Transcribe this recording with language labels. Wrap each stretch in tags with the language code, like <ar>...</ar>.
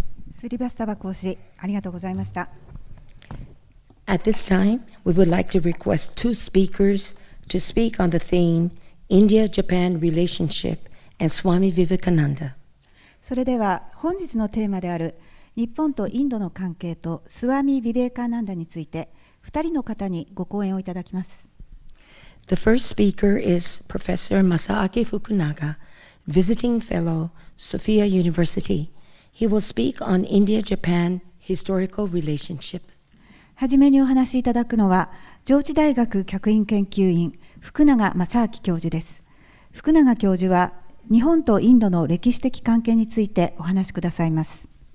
<ja>スリバスタバ講師、ありがとうございました。</ja> <en>At this time, we would like to request two speakers to speak on the theme India-Japan Relationship and Swami Vivekananda.</en> <ja>それでは本日のテーマである日本とインドの関係とスワミ・ビベーカーナンダについて2人の方にご講演をいただきます。</ja> <en>The first speaker is Professor Masaaki Fukunaga, visiting fellow, Sophia University. He will speak on India-Japan historical relationship.</en> <ja>はじめにお話しいただくのは上智大学客員研究員福永正明教授です。福永教授は日本とインドの歴史的関係についてお話しくださいます。</ja>